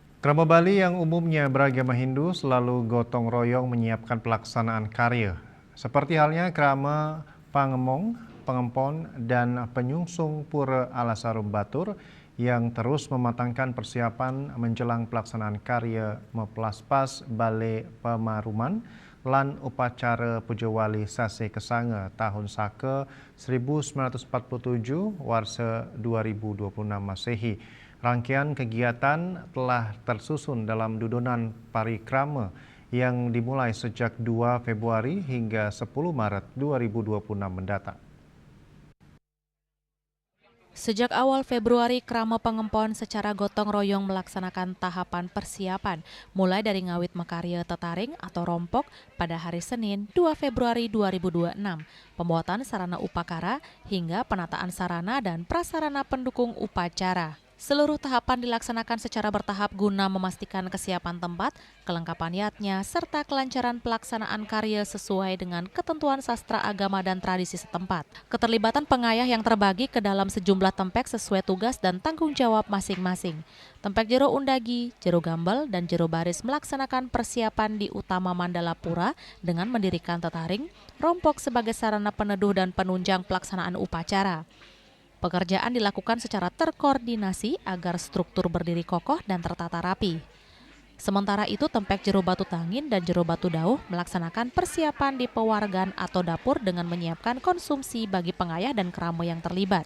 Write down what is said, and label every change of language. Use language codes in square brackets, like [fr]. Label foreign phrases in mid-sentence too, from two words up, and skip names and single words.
[id] Krama Bali yang umumnya beragama Hindu selalu gotong royong menyiapkan pelaksanaan karya. Seperti halnya krama Pangemong, Pengempon, dan Penyungsung Pura Alasarum Batur yang terus mematangkan persiapan menjelang pelaksanaan karya Meplaspas Bale Pemaruman lan upacara Pujawali Sase Kesanga tahun Saka 1947 Warsa 2026 Masehi. Rangkaian kegiatan telah tersusun dalam dudunan parikrama yang dimulai sejak 2 Februari hingga 10 Maret 2026 mendatang. Sejak awal Februari, Krama Pengempon secara gotong royong melaksanakan tahapan persiapan, mulai dari [ban] ngawit mekarya tetaring [id] atau rompok pada hari Senin 2 Februari 2026, pembuatan sarana upakara hingga penataan sarana dan prasarana pendukung upacara. Seluruh tahapan dilaksanakan secara bertahap guna memastikan kesiapan tempat, kelengkapan yatnya, serta kelancaran pelaksanaan karya sesuai dengan ketentuan sastra agama dan tradisi setempat. Keterlibatan pengayah yang terbagi ke dalam sejumlah tempek sesuai tugas dan tanggung jawab masing-masing. Tempek Jero Undagi, Jero Gambel, dan Jero Baris melaksanakan persiapan di utama Mandala Pura dengan mendirikan tetaring, rompok sebagai sarana peneduh dan penunjang pelaksanaan upacara. Pekerjaan dilakukan secara terkoordinasi agar struktur berdiri kokoh dan tertata rapi. Sementara itu, Tempek Jero Batu Tangin dan Jero Batu Dauh melaksanakan persiapan di pewargan atau dapur dengan menyiapkan konsumsi bagi pengayah dan kerama yang terlibat.